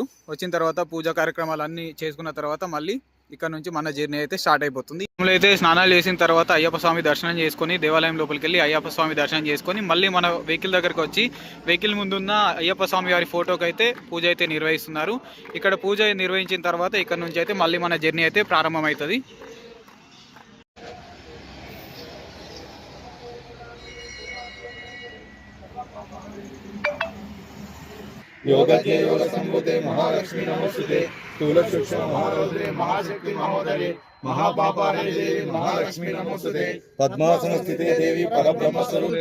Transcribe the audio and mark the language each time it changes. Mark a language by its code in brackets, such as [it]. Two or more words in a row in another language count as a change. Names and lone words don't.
[te] వచ్చిన తర్వాత పూజా కార్యక్రమాలు అన్నీ చేసుకున్న తర్వాత మళ్ళీ ఇక్కడ నుంచి మన జర్నీ అయితే స్టార్ట్ అయిపోతుంది. అయితే స్నానాలు చేసిన తర్వాత అయ్యప్ప స్వామి దర్శనం చేసుకొని దేవాలయం లోపలికి వెళ్ళి అయ్యప్ప స్వామి దర్శనం చేసుకొని మళ్ళీ మన వెహికల్ దగ్గరకు వచ్చి వెహికల్ ముందున్న అయ్యప్ప స్వామి వారి ఫోటోకి అయితే పూజ అయితే నిర్వహిస్తున్నారు. ఇక్కడ పూజ నిర్వహించిన తర్వాత ఇక్కడ నుంచి అయితే మళ్ళీ మన జర్నీ అయితే ప్రారంభమవుతుంది. [sa] योगज्ञे योग संभूते महालक्ष्मी नमोस्तुते स्थूलसूक्ष्म महारौद्रे महाशक्ति महोदरे महापापारे देवी महालक्ष्मी नमोस्तुते पद्मासन स्थिते देवी परब्रह्म स्वरूपे